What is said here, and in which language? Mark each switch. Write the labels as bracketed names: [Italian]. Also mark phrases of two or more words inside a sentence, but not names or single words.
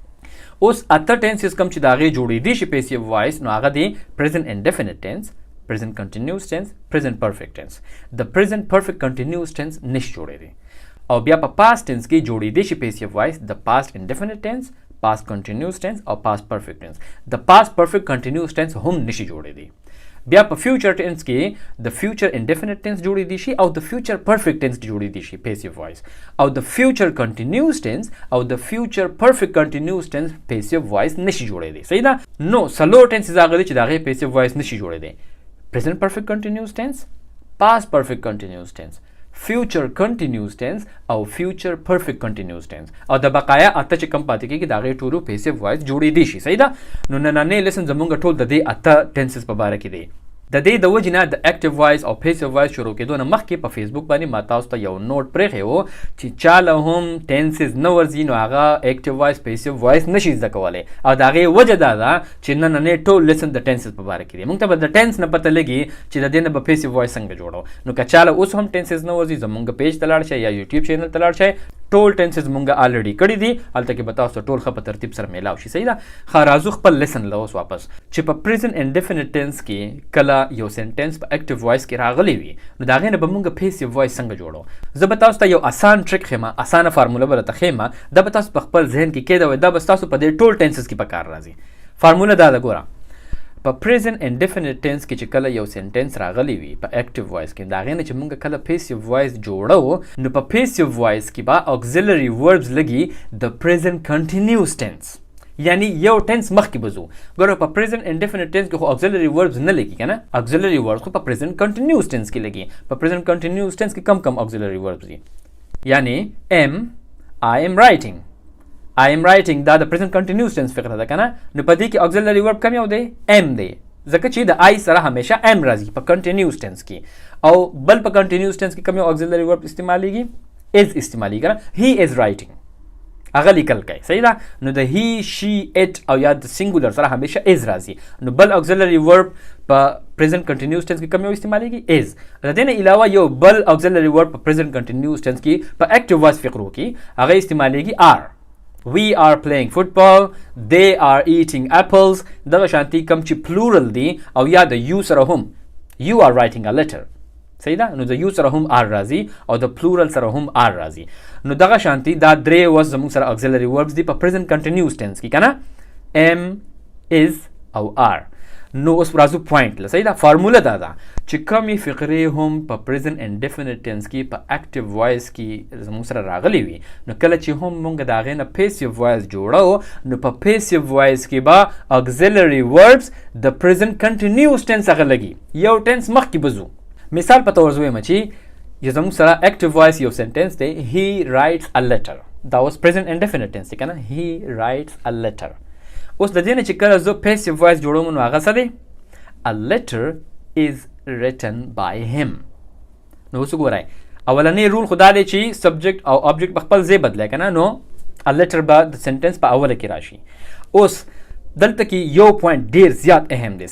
[Pashto] اوس 8 ټینسز کوم چې د هغې جوړېدی شي [English] passive voice [Pashto] نو هغه دي [English] present indefinite tense, present continuous tense, present perfect tense. [Pashto] د [English] present perfect continuous tense [Pashto] نشي جوړېدی. او بیا په [English] past tense [Pashto] کې جوړېدی شي [English] passive voice [Pashto] د [English] past indefinite tense, past continuous tense او past perfect tense. [Pashto] د [English] past perfect continuous tense [Pashto] هم نشي جوړېدی. بیا په [English] future tense [Pashto] کې د [English] future indefinite tense [Pashto] جوړېدی شي او د [English] future perfect tense [Pashto] جوړېدی شي [English] passive voice [Pashto] او د [English] future continuous tense [Pashto] او د [English] future perfect continuous tense passive voice [Pashto] نشي جوړېدی. صحیح ده؟ نو څلور tenses راغلي چې د هغې [English] passive voice [Pashto] نشي جوړېدی. [English] present perfect continuous tense, past perfect continuous tense, future continuous tense او future perfect continuous tense [Pashto] او د بقایا اته چې کم پاتې کېږي د هغې ټولو [English] passive voice [Pashto] جوړېدی شي. صحیح ده؟ نو نننی لیسن زمونږ ټول د دې اته tenses په باره کې دی. د دې د وجې نه د [English] active voice [Pashto] او [English] passive voice [Pashto] شروع کېدو نه مخکې په فیسبوک باندې ما تاسو ته یو نوټ پرېښی و چې چا له هم tenses نه ورځي نو هغه [English] active voice passive voice [Pashto] نشي زده کولی او د هغې وجه دا ده چې نننی ټول لیسن د tenses په باره کې دی. موږ ته به د tense نه پته لګي چې د دې نه به [English] passive voice [Pashto] څنګه جوړو. نو که چا له اوس هم tenses نه ورځي زمونږ پیج ته لاړ شئ یا یوټیوب چینل ته لاړ شئ. ټول tenses مونږ already کړي دي هلته کې به تاسو ټول ښه په ترتیب سره میلاو شي. صحیح ده؟ ښه راځو خپل لیسن له اوس واپس چې په [English] present indefinite tense [Pashto] کې کله یو سنټنس په [English] active voice [Pashto] کې راغلی وي نو د هغې نه به مونږ [English] passive voice [Pashto] څنګه جوړو. زه به تاسو ته یو اسان ټریک ښیم، اسانه فارموله به راته ښیم، دا به تاسو په خپل ذهن کې کېدوئ، دا به ستاسو په دې ټول tenses کې په کار راځي. فارموله دا ده، ګوره په [English] present indefinite tense [Pashto] کې چې کله یو سنټنس راغلی وي په [English] active voice [Pashto] کې د هغې نه چې مونږ کله [English] passive voice [Pashto] جوړو نو په [English] passive voice [Pashto] کې به [English] auxiliary verbs [Pashto] لګي د [English] present continuous tense، [Pashto] یعنی یو ټینس مخکې به ځو. ګوره په [English] present indefinite tense [Pashto] کې خو [English] auxiliary verbs [Pashto] نه لګي که نه، [English] auxiliary verbs [Pashto] خو په [English] present continuous tense [Pashto] کې لګي. په [English] present continuous tense [Pashto] کې کم [English] auxiliary verbs [Pashto] دي، یعنی [English] I am writing [Pashto] دا د [English] present continuous tense [Pashto] فکره ده که نه. نو په دې کې [English] auxiliary verb [Pashto] کم یو دی؟ am دی، ځکه چې د I سره همیشه am راځي په [English] continuous tense [Pashto] کې. او بل په [English] continuous tense [Pashto] کې کم یو [English] auxiliary verb [Pashto] استعمالیږي؟ is استعمالیږي که نه. [English] he is writing [Pashto] هغه لیکل کوي. صحیح ده؟ نو د [English] he she it [Pashto] او یا د singular سره همیشه is راځي. نو بل [English] auxiliary verb [Pashto] په [English] present continuous tense [Pashto] کې کم یو استعمالیږي؟ is. د دې نه علاوه یو بل [English] auxiliary verb [Pashto] په [English] present continuous tense [Pashto] کې په [English] active voice [Pashto] فکر وکړي هغه استعمالیږي are. [English] We are playing football, they are eating apples. [Pashto] دغه شانتي کم چې plural دی او یا د you سره هم [English] you are writing a letter. [Pashto] صحیح ده؟ نو د you سره هم are راځي او د plural سره هم are راځي. نو دغه شانتي دا درې وس زموږ سره [English] auxiliary verbs [Pashto] دي په [English] present continuous tense [Pashto] کې که نه، [English] am is او are. [Pashto] نو اوس راځو پوینټ له. صحیح ده؟ فارموله دا ده چې کمې فقرې هم په [English] present indefinite tense [Pashto] کې په [English] active voice [Pashto] کې زموږ سره راغلی وي نو کله چې هم مونږ د هغې نه [English] passive voice [Pashto] جوړو نو په [English] passive voice [Pashto] کې به [English] auxiliary verbs [Pashto] د [English] present continuous tense [Pashto] هغه لګي، یو tense مخکې به ځو. مثال په تور زویم چې زموږ سره [English] active voice [Pashto] یو sentence دی [English] he writes a letter، [Pashto] دا اوس [English] present indefinite tense [Pashto] دی که نه، [English] he writes a letter. [Pashto] اوس د دې نه چې کله زه [English] passive voice [Pashto] جوړوم نو هغه څه دی؟ [English] a letter is written by him. [Pashto] نو اوس وګورئ اولنی رول خو دا دی چې subject او object په خپل ځای بدلی که نه، نو [English] a letter [Pashto] به د sentence په اوله کې راشي. اوس دلته کې یو پوینټ ډیر زیات اهم دی.